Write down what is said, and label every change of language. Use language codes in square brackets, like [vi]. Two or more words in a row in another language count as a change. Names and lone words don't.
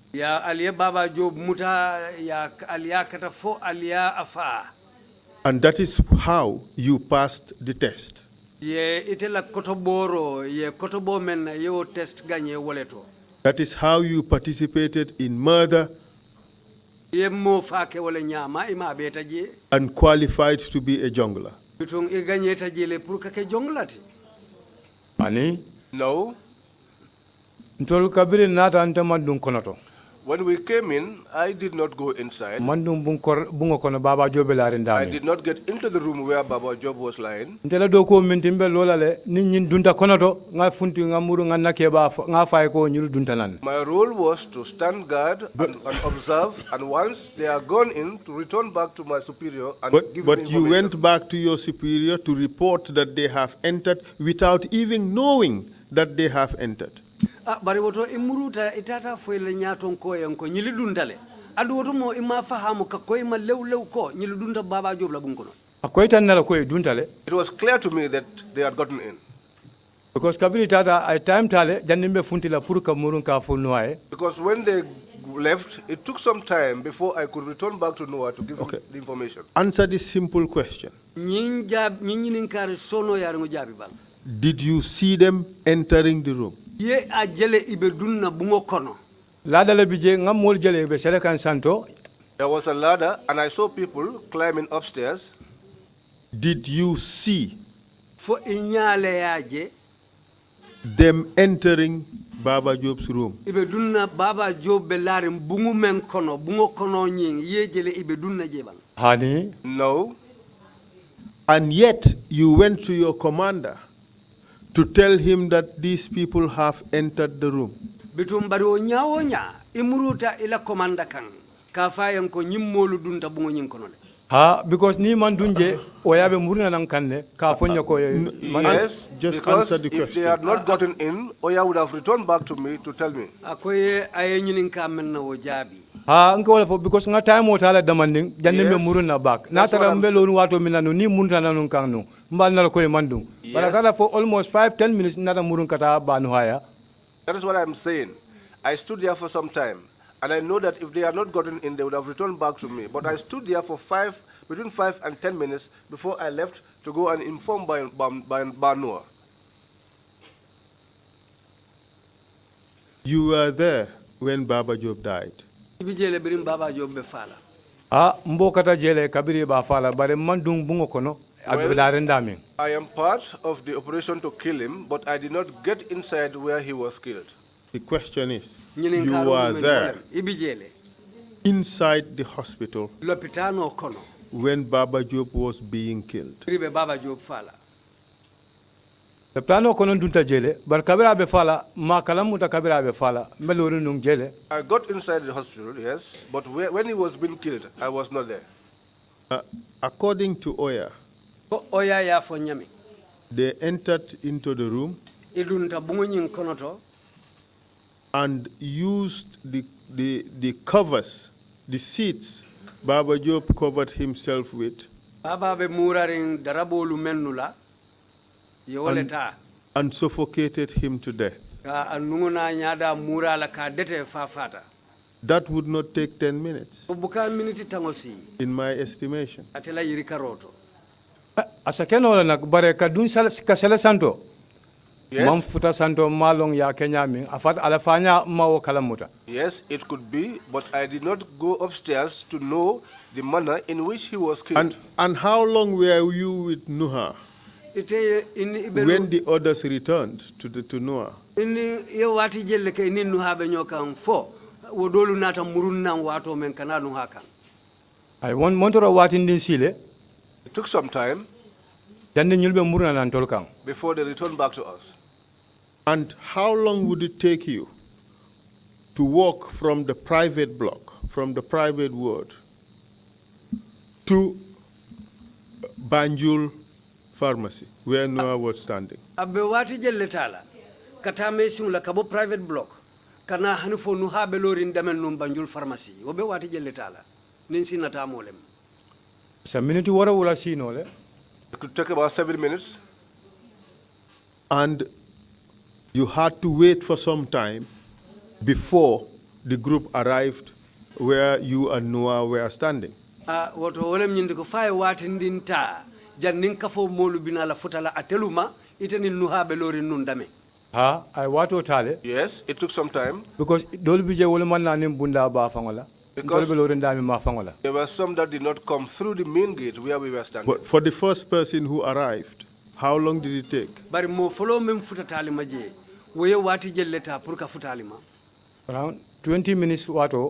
[en] And that is how you passed the test. That is how you participated in murder and qualified to be a jungler. [man] Ani? [en] No. [man] Ntol kabiri nata ante mandung konoto. [en] When we came in, I did not go inside. [man] Mandung bungo kono Baba Job larin [en] I [man] dami. [en] did not get into the room where Baba Job was lying. [man] Ntela do ko mintimbe lola le nyin dunta konoto nga funti nga muru nga nakeba nga fay ko nyuru dunta nan. [en] My role was to stand guard and observe, and once they are gone in, to return back to my superior and give But him you went back to your superior to report that they have entered without even knowing that they have entered. [man] Bari woto imuruta itata foyle nyaton ko yanko nyili dundale adu woto mo ima fahamu ka ko ima lew ko nyili dunda Baba Job la bunkono Akoy tan nala koy duntale. [en] It was clear to me that they had gotten in. [man] Because kabiri tata ay time tale jannimbe funti la pour ka murun ka fu noy. [en] Because when they left, it took some time before I could return back to Noah to give him the information. Answer this simple question. Did you see them entering the room? [man] Ye ajele ibedunna bungo kono. Ladala bije ngam mol jele be sele kan santo. [en] There was a ladder and I saw people climbing upstairs. Did you see [man] Fo inyale yaje [en] them entering Baba Job's room? [man] ibedunna Baba Job belare bungu men kono bungo kono nying ye jele ibedunna jebang. Hani? [en] No. And yet you went to your commander to tell him that these people have entered the room. [man] Bitum bari o nyawo nya imuruta ila komanda kan ka fayen ko nyimmolu dunta bungo nyin kono le. Because ni man dunje oyabe murna nang kanne ka fonya ko [en] Yes, just because answer the if they question. had not gotten in, Oya would have returned back to me to tell me. [man] akoye aye ñinin ka men na wo jaabi nko wala fo because nga time o tala demanding janne me [en] Yes, [man] murna back na [en] that's what [man] tara [en] I'm [man] mbelo nu wato minanu ni munta nanu kanu mbal na ko e mandum bara [en] Yes. [man] kala [en] for almost 5-10 minutes [man] nata murun kata banu haya. [en] That is what I'm saying. I stood there for some time, and I know that if they had not gotten in, they would have returned back to me. But I stood there for between 5 and 10 minutes before I left to go and inform Banua. You were there when Baba Job died. [man] ibi jele birim baba job be fala Mbo kata jele kabiri ba fala bare mandung bungo kono abdare ndamin. [en] I am part of the operation to kill him, but I did not get inside where he was killed. The question is, [man] ñinin [en] you [man] ka [en] were there [man] ibi jele [en] inside the hospital [man] lopitano kono [en] when Baba Job was being killed. [man] ribe baba job fala Le plano kono dunta jele bar kabira be fala ma kala muta kabira be fala melori nung jele. [en] I got inside the hospital, yes, but when he was being killed, I was not there. According to Oya, [man] ko oya ya fo ñami [en] they entered into the room [man] idunta bungo ñin kono to [en] and used the covers, the seats Baba Job covered himself with, [man] baba be murarin darabolu mennula yewoleta [en] and suffocated him to death. [man] ka anunguna ñada murala ka dete fa fata [en] That would not take 10 minutes, [man] o buka minute tangosi [en] in my estimation. [man] atela yiri karoto Asakeno la nak bare ka dun ka sele santo. [en] Yes. [man] Mam futa santo malong ya Kenya min afat alafanya mawo kala muta. [en] Yes, it could be, but I did not go upstairs to know the manner in which he was killed. And how long were you with Nuha [man] ite in ibelu [en] when the others returned to Noah? [man] ini ye wati jelle kay ninnu habe nyokan fo wo dolu nata murunnan wato men kanalu hakan Ay won montoro watindin sile [en] It took some time [man] jande nyulbe murna nan tolkan. [en] before they returned back to us. And how long would it take you to walk from the private block, from the private ward, to Banjul Pharmacy, where Noah was standing? [man] abbe wati jelle tala kata me la kabo [en] private block [man] kana hanfo nu habe lorin damen num banjul pharmacy wo be wati jelle tala nin sinata molem Sa minute wara wala sino le. [en] It could take about 7 minutes. And you had to wait for some time before the group arrived where you and Noah were standing. [man] woto wolem nyinde ko fay wati ndinta jannin kafo molu binala futala ateluma itenin nu habe lorin nun dame Ay wato tale [en] Yes, it took some time. [man] because dol bije wala man nanim bunda ba fangola. [en] Because- [man] Dol be lorin dami ma fangola. [en] There were some that did not come through the main gate where we were standing. But for the first person who arrived, how long did it take? [man] bari mo folo mem futatali maje woye wati jelleta pour ka futali ma [en] Around 20 minutes wato